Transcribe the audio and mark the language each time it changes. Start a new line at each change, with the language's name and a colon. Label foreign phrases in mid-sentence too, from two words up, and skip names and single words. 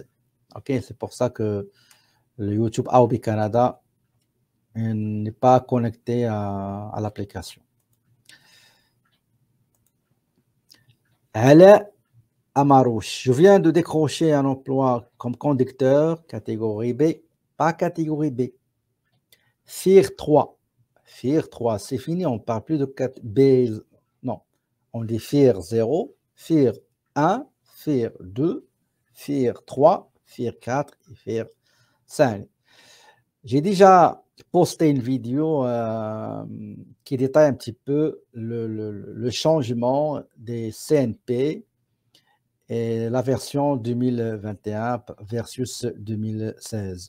French: Ok, c'est pour ça que le YouTube AOB Canada n'est pas connecté à l'application. Elle Amarouche, je viens de décrocher un emploi comme conducteur, catégorie B, pas catégorie B. FIR 3. FIR 3, c'est fini, on ne parle plus de B. Non, on dit FIR 0, FIR 1, FIR 2, FIR 3, FIR 4 et FIR 5. J'ai déjà posté une vidéo qui détaille un petit peu le changement des CNP et la version 2021 versus 2016.